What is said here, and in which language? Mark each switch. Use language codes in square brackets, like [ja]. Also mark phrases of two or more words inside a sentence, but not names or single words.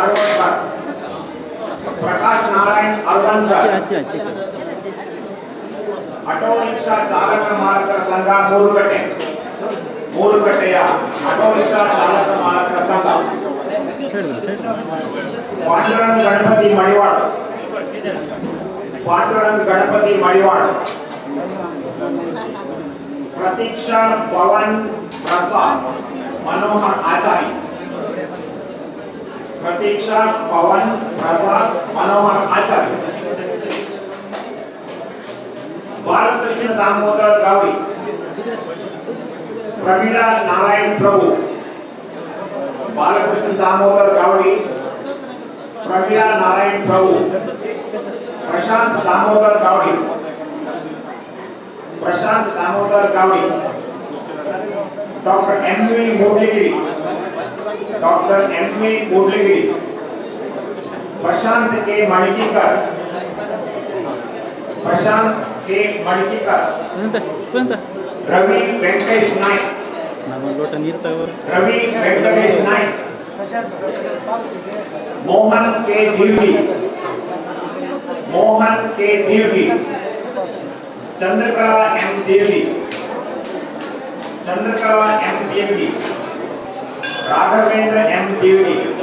[kn] अरवणकर ಆಟೋ ರಿಕ್ಷಾ ಚಾಲಕ ಮಾಲಕರ ಸಂಘ ಮೂರುಕಟ್ಟೆಯ ಆಟೋ ರಿಕ್ಷಾ ಚಾಲಕ ಮಾಲಕರ ಸಂಘ ಪಾಂಡುರಂಗ ಗಣಪತಿ ಮಡಿವಾಳ प्रतीक्षा पवन प्रसाद मनोहर आचार्य बालकृष्ण दामोदर गावड़ी प्रमीला नारायण प्रभु प्रशांत दामोदर गावड़ी डॉक्टर एम वी मुरलीगिरी प्रशांत के मणिकीकर रवि वेंकटेश नायक मोहन के देवगी चंद्रकला एम देवगी राघवेंद्र एम देवगी